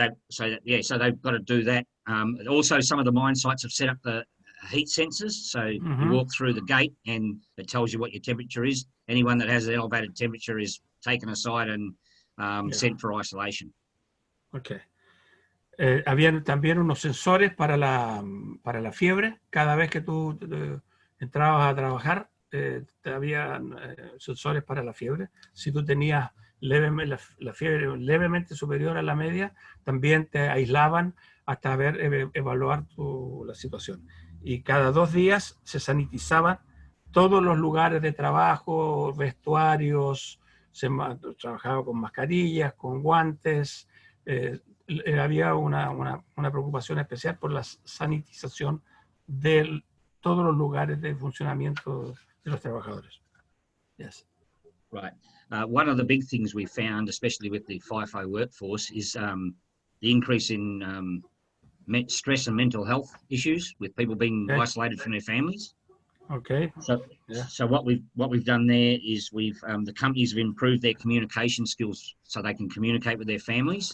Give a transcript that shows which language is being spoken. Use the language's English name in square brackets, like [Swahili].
[English] So they've got to do that. Also, some of the mine sites have set up the heat sensors, so you walk through the gate and it tells you what your temperature is. Anyone that has an elevated temperature is taken aside and sent for isolation. Okay. [Spanish] Habían también unos sensores para la fiebre. Cada vez que tú entrabas a trabajar, había sensores para la fiebre. Si tú tenías la fiebre levemente superior a la media, también te aislaban hasta evaluar la situación. Y cada 2 días se sanitizaban todos los lugares de trabajo, vestuarios, se trabajaba con mascarillas, con guantes. Había una preocupación especial por la sanitización de todos los lugares de funcionamiento de los trabajadores. [English] Yes. Right. One of the big things we found, especially with the FIFO workforce, is the increase in stress and mental health issues with people being Okay. isolated from their families. Okay. So, Yeah. so what we've done there is the companies have improved their communication skills so they can communicate with their families.